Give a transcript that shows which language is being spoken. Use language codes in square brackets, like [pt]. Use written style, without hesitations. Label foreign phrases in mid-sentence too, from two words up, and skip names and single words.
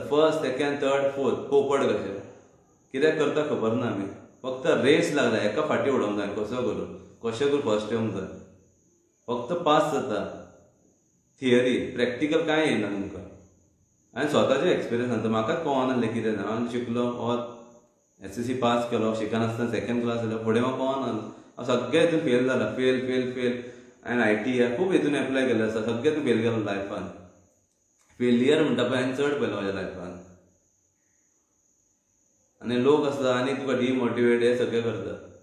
[kok] फर्स्ट, सेकंड, थर्ड, फोर्थ पोपट कशें. कित्याक करता खबर ना आमी. फक्त रेस लागला, एका फाटी उडोवंक जाय. कसो करून कशें करून फर्स्ट येवंक जाय. फक्त पास जाता. थियरी, प्रॅक्टिकल कांय येना तुमकां. हांवें स्वताचे एक्सपिरियन्स सांगता. म्हाका कळनासलें कितें ना. हांव शिकलो और SSC पास केलो. शिकनासतना सेकंड क्लास जालो. फुडें म्हाका कळनासलें. हांव सगळ्या हितून फेल जाला. फेल. हांवें ITI खूब हितून एप्लाय केलें आसा. सगळ्या हितून फेल केलो लायफान. फेलियर म्हणटा पळय हांवें चड पयलो म्हाज्या लायफान. आनी लोक आसता आनी तुका डिमोटिवेट हे सगळें करतात.